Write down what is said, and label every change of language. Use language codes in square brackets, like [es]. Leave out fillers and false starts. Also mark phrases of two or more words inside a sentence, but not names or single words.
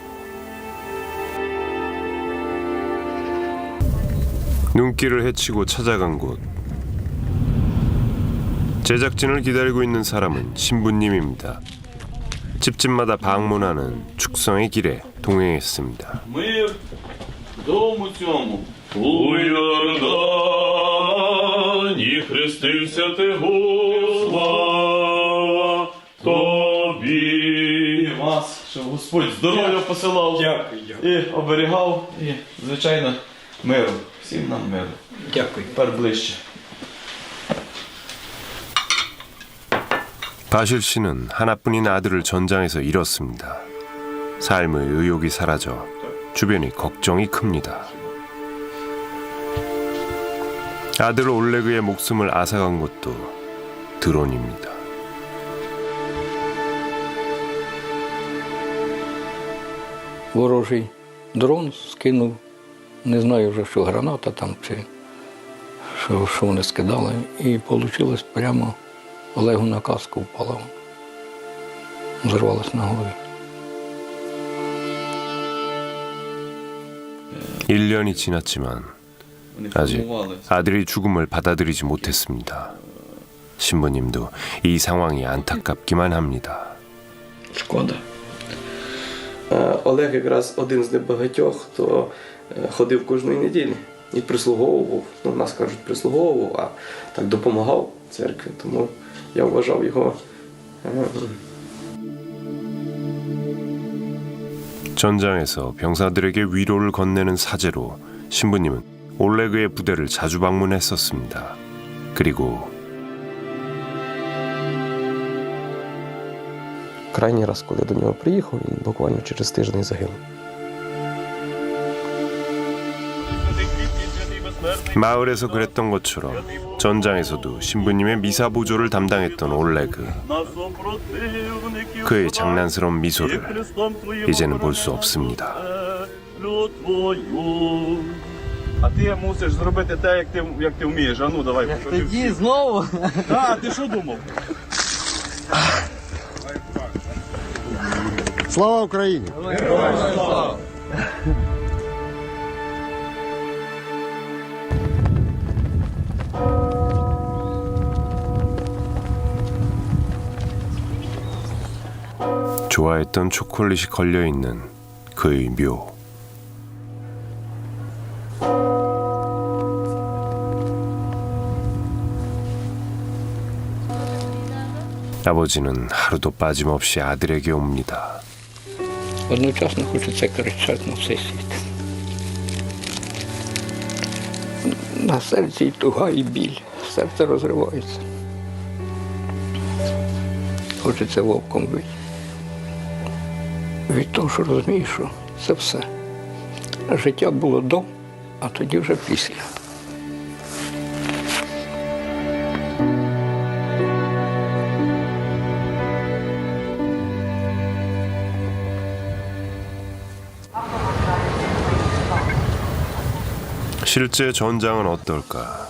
[ko] 눈길을 헤치고 찾아간 곳. 제작진을 기다리고 있는 사람은 신부님입니다. 집집마다 방문하는 축성의 길에 동행했습니다. [uk] Мир дому цьому у Йордані хрестився ти, слава тобі. Вас, щоб Господь здоров'я посилав і оберігав, і, звичайно, миру. Всім нам миру. Дякую. Тепер ближче. [ko] 바실 씨는 하나뿐인 아들을 전장에서 잃었습니다. 삶의 의욕이 사라져 주변이 걱정이 큽니다. 아들 올레그의 목숨을 앗아간 것도 드론입니다. [uk] Ворожий дрон скинув, не знаю вже, що граната там, чи що вони скидали, і вийшло прямо Олегу на каску впала. Зірвалась на голові. [ko] 1년이 지났지만 아직 아들의 죽음을 받아들이지 못했습니다. 신부님도 이 상황이 안타깝기만 합니다. [uk] Шкода. Олег якраз один з небагатьох, хто ходив кожної неділі і прислуговував, ну, нас кажуть, прислуговував, а так допомагав церкві, тому я вважав його. [ko] 전장에서 병사들에게 위로를 건네는 사제로 신부님은 올레그의 부대를 자주 방문했었습니다. 그리고 [uk] Крайній раз, коли до нього приїхав, він буквально через тиждень загинув. [ko] 마을에서 그랬던 것처럼 전장에서도 신부님의 미사 보조를 담당했던 올레그. 그의 장난스러운 미소를 이제는 볼 수 없습니다. [uk] А ти мусиш зробити те, як ти вмієш. А ну, давай. Тоді знову? А ти що думав? Слава Україні! [ko] 좋아했던 초콜릿이 걸려있는 그의 묘. 아버지는 하루도 빠짐없이 아들에게 옵니다. [uk] Одночасно хочеться кричати на все світ. На серці й туга, і біль. Серце розривається. Хочеться вовком бити. Від того, що розумієш, що це все. Життя було до, а тоді вже після. [ko] 실제 전장은 어떨까?